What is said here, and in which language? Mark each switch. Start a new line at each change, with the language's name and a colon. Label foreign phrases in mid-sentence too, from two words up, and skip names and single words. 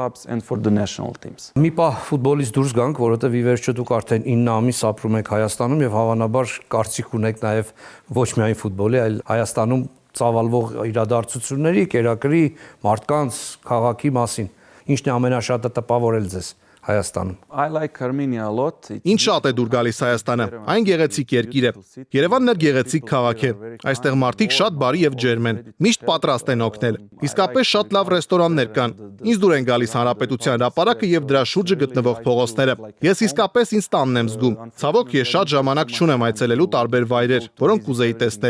Armenian: Մի պահ ֆուտբոլից դուրս գանք, որովհետեւ ի վերջո դուք արդեն 9 ամիս ապրում եք Հայաստանում եւ հավանաբար կարծիք ունեք նաեւ ոչ միայն ֆուտբոլի, այլ Հայաստանում ծավալվող իրադարձությունների, կերակրի, մարդկանց, քաղաքի մասին։ Ինչն է ամենաշատը տպավորել ձեզ Հայաստանում։
English: I like Armenia a lot.
Armenian: Ինչ շատ է դուր գալիս Հայաստանը։ Այն գեղեցիկ երկիր է։ Երևանն էլ գեղեցիկ քաղաք է։ Այստեղ մարդիկ շատ բարի եւ ջերմ են։ Միշտ պատրաստ են օգնել։ Իսկապես շատ լավ ռեստորաններ կան։ Ինձ դուր են գալիս հանրապետության հրապարակը եւ դրա շուրջը գտնվող փողոցները։ Ես իսկապես ինձ տանն եմ զգում։ Ցավոք, ես շատ ժամանակ չունեմ այցելելու տարբեր վայրեր, որոնք կուզեի տեսնել։